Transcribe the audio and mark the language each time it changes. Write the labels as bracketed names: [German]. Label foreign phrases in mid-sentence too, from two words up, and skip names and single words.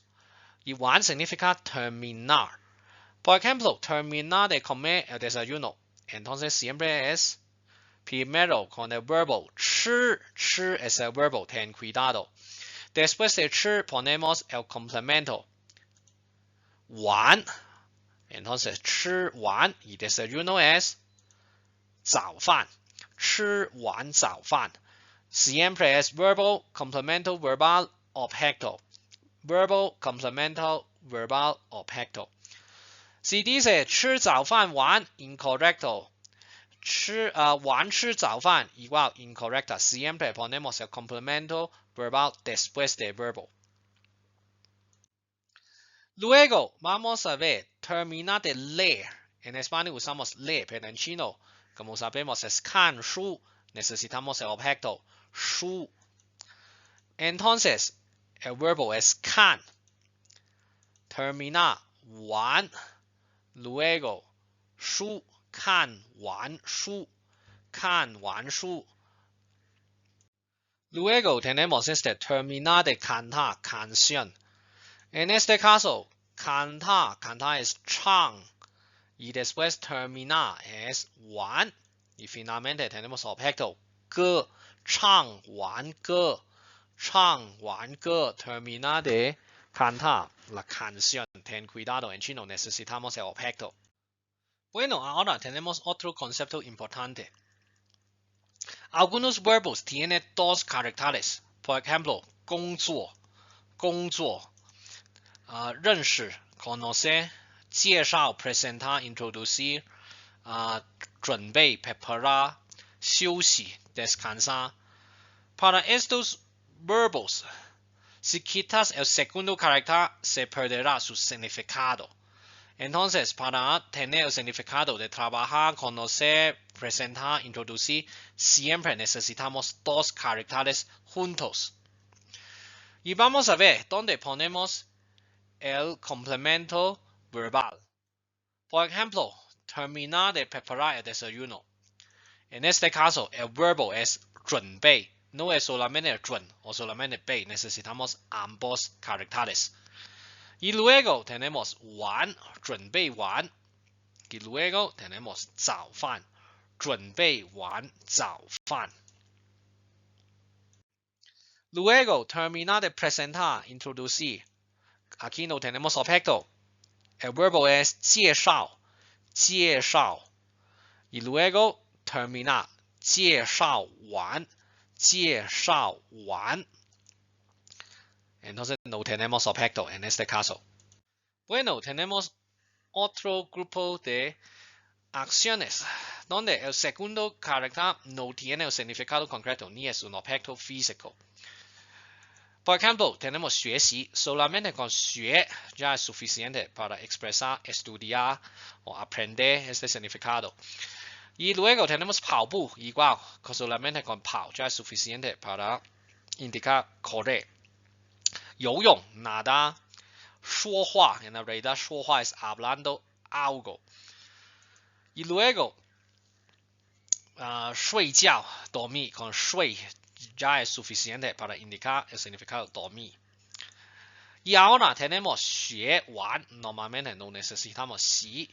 [Spanish] Y 完 significa terminar. Por ejemplo, terminar de comer el desayuno. Entonces siempre es primero con el verbo 吃, 吃 es el verbo, ten cuidado. Después de 吃 ponemos el complemento 完. Entonces [Chinese] 吃完 [Spanish] y desayuno es 早饭. [Chinese] 吃完早饭. [Spanish] Siempre es verbo, complemento verbal, objeto. Verbo, complemento verbal, objeto. Si dice [Chinese] 吃早饭完 [Spanish] incorrecto. [Chinese] 晚吃早饭 [Spanish] igual incorrecta. Siempre ponemos el complemento verbal después del verbo. Luego vamos a ver terminar de leer. En español usamos leer, pero en chino, como sabemos, es 看书. Necesitamos el objeto 书. Entonces, el verbo es 看. Terminar 完. [Chinese] Luego 书. 看完书. 看完书. [Spanish] Luego tenemos este terminar de cantar, canción. En este caso, cantar, cantar es 唱. Y después terminar es 完. Y finalmente tenemos objeto 歌. [Chinese] 唱完歌. 唱完歌. [Spanish] Terminar de cantar la canción. Ten cuidado, en chino necesitamos el objeto. Bueno, ahora tenemos otro concepto importante. Algunos verbos tienen dos caracteres. Por ejemplo, [Chinese] 工作, 工作, 认识, conocer, 介绍, [Spanish] presentar, introducir, [Chinese] 准备, preparar, 休息, [Spanish] descansar. Para estos verbos, si quitas el segundo carácter, se perderá su significado. Entonces, para tener el significado de trabajar, conocer, presentar, introducir, siempre necesitamos dos caracteres juntos. Y vamos a ver dónde ponemos el complemento verbal. Por ejemplo, terminar de preparar el desayuno. En este caso, el verbo es 准备. No es solamente el 准 o solamente 备. Necesitamos ambos caracteres. Y luego tenemos 完, [Chinese] 准备完. [Spanish] Y luego tenemos 早饭, [Chinese] 准备完早饭. [Spanish] Luego terminar de presentar, introducir. Aquí no tenemos objeto. El verbo es 介绍, 介紹 y luego terminar [Chinese] 介紹完 [Spanish] Entonces no tenemos objeto en este caso. Bueno, tenemos otro grupo de acciones donde el segundo carácter no tiene el significado concreto ni es un objeto físico. Por ejemplo, tenemos 学習 solamente con 學 ya es suficiente para expresar, estudiar o aprender este significado. Y luego tenemos 跑步 igual, solamente con 跑 ya es suficiente para indicar correr. 游泳 nadar, 說話 en la realidad 說話 es hablando algo. Y luego 睡覺 dormir con 睡 ya es suficiente para indicar el significado dormir. Y ahora tenemos [Chinese] 學完 [Spanish] normalmente no necesitamos 習.